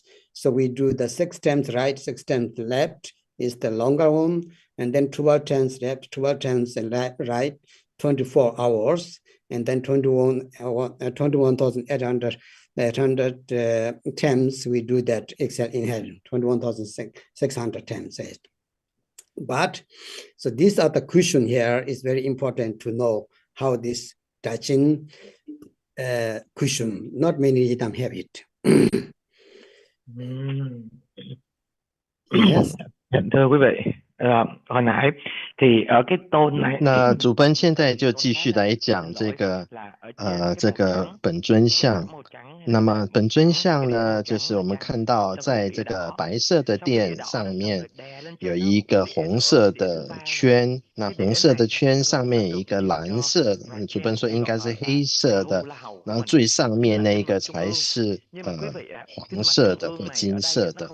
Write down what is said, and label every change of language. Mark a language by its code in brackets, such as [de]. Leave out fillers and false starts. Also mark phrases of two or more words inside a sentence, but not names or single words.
[en] So we do the 6 times right, 6 times left is the longer one, and then 12 times left, 12 times right, 24 hours, and then 21,800 times we do that exhale, inhale, 21,600 times. But so these are the question here. Is very important to know how this touching question. Not many of them have it. Yes. [vi] Thưa quý vị, hồi nãy thì ở cái tôn này， [zh] 那主奔现在就继续来讲这个本尊像。那么本尊像呢，就是我们看到在这个白色的垫上面有一个红色的圈，那红色的圈上面有一个蓝色，主奔说应该是黑色的，然后最上面那个才是黄色的或金色的。